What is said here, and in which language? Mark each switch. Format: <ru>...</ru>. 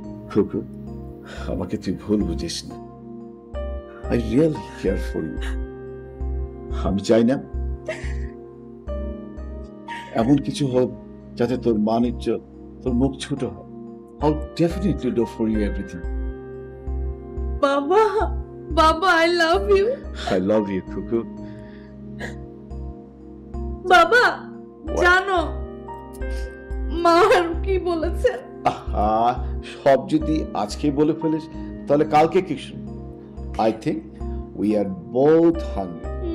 <bn>খুকু, আমাকে তুই ভুল বুঝিস না।</bn> <en>I really care for you.</en> <bn>আমি চাই না এমন কিছু হোক যাতে তোর মান ইজ্জত, তোর মুখ ছোট হয়।</bn> <en>I'll definitely do for you everything. বাবা, বাবা, I love you. I love you, Cuckoo.</en> <bn>বাবা, জানো মা কি বলেছে? আহা, সব যদি আজকে বলে ফেলিস তাহলে কালকে কি শুনবো?</bn> <en>I think we are both hungry.</en>